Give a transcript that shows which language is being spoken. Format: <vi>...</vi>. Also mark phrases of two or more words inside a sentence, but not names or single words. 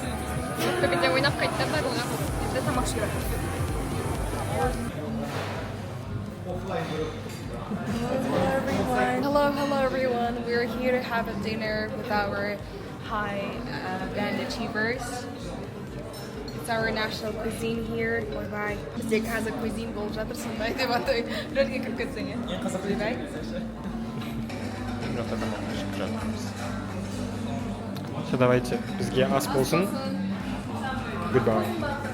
<en>Hello everyone. We're here to have a dinner with our high band achievers. It's our national cuisine here.</en> <kk>Ойбай. Бізде қазір cuisine болып жатыр, сондай деп атай. Рөлге кіріп кетсең, иә? Ойбай.</kk> <ru>Все, давайте</ru> <kk>бізге ас болсын.</kk> <en>Goodbye.</en>